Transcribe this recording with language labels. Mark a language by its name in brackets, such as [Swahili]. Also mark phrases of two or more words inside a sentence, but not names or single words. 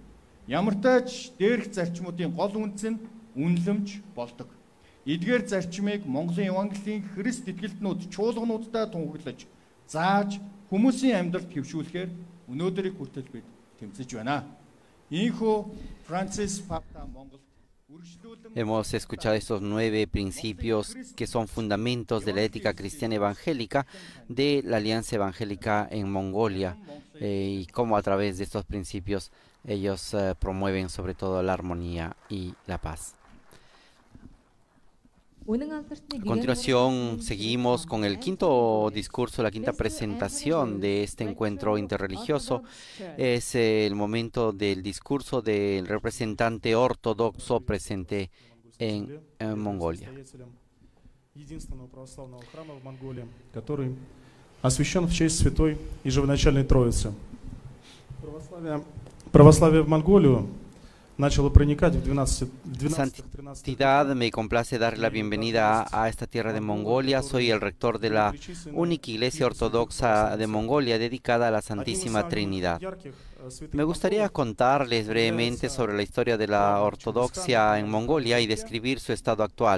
[Mongolian] Ямар ч тач дээрх зарчмуудын гол үндэс нь үнэлэмж болдог. Эдгээр зарчмыг Монголын евангелийн Христ итгэлтнүүд чуулгануудтай тунхаглаж, зааж хүмүүсийн амьдралд хэвшүүлэхээр өнөөдрийг хүртэл бид тэмцэж байна. Ийхүү Францис Папа Монгол [Spanish] Hemos escuchado estos 9 principios que son fundamentos de la ética cristiana evangélica de la Alianza Evangélica en Mongolia y cómo a través de estos principios ellos promueven sobre todo la armonía y la paz. A continuación, seguimos con el quinto discurso, la quinta presentación de este encuentro interreligioso. Es el momento del discurso del representante ortodoxo presente en Mongolia. [Russian] Который освящен в честь Святой и Живоначальной Троицы. Православие в Монголию начало проникать в 12-13 [Spanish] Santidad, me complace darle la bienvenida a esta tierra de Mongolia. Soy el rector de la única iglesia ortodoxa de Mongolia dedicada a la Santísima Trinidad. Me gustaría contarles brevemente sobre la historia de la ortodoxia en Mongolia y describir su estado actual.